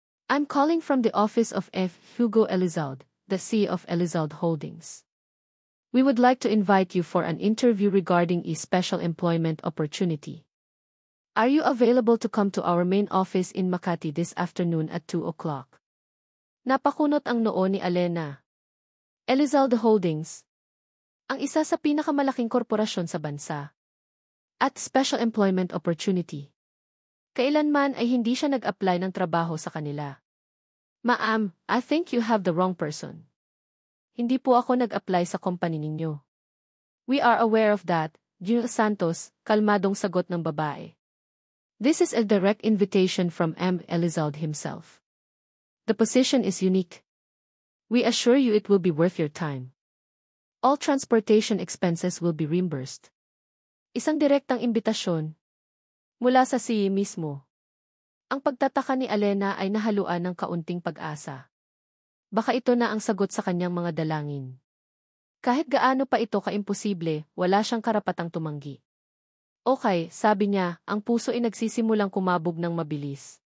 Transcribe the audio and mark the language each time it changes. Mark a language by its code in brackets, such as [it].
[en] I'm calling from the office of F. Hugo Elizalde, the CEO of Elizalde Holdings. We would like to invite you for an interview regarding a special employment opportunity. Are you available to come to our main office in Makati this afternoon at 2 o'clock? [tl] Napakunot ang noo ni Elena. Elizalde Holdings. Ang isa sa pinakamalaking korporasyon sa bansa. [en] At special employment opportunity. [tl] Kailanman ay hindi siya nag-apply ng trabaho sa kanila. [en] Ma'am, I think you have the wrong person. [tl] Hindi po ako nag-apply sa company ninyo. [en] We are aware of that, Gil Santos, [tl] kalmadong sagot ng babae. [en] This is a direct invitation from M. Elizalde himself. The position is unique. We assure you it will be worth your time. All transportation expenses will be reimbursed. [tl] Isang direktang imbitasyon. Mula sa CEO mismo. Ang pagtataka ni Elena ay nahaluan ng kaunting pag-asa. Baka ito na ang sagot sa kanyang mga dalangin. Kahit gaano pa ito kaimposible, wala siyang karapatang tumanggi. Okay, sabi niya, ang puso ay nagsisimulang kumabog ng mabilis.